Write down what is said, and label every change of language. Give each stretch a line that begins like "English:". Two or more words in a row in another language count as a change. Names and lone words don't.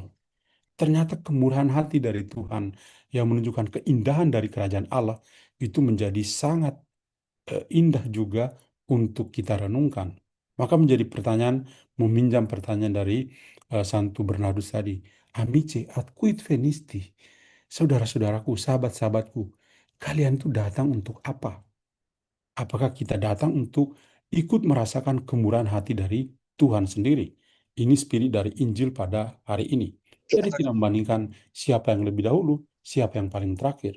Indonesian: Ternyata kemurahan hati dari Tuhan yang menunjukkan keindahan dari kerajaan Allah itu menjadi sangat indah juga untuk kita renungkan. Maka menjadi pertanyaan, meminjam pertanyaan dari Santo Bernardus tadi,
Latin: amice ad quid venisti?
Indonesian: Saudara-saudaraku, sahabat-sahabatku, kalian itu datang untuk apa? Apakah kita datang untuk ikut merasakan kemurahan hati dari Tuhan sendiri? Ini spirit dari Injil pada hari ini. Jadi tidak membandingkan siapa yang lebih dahulu, siapa yang paling terakhir.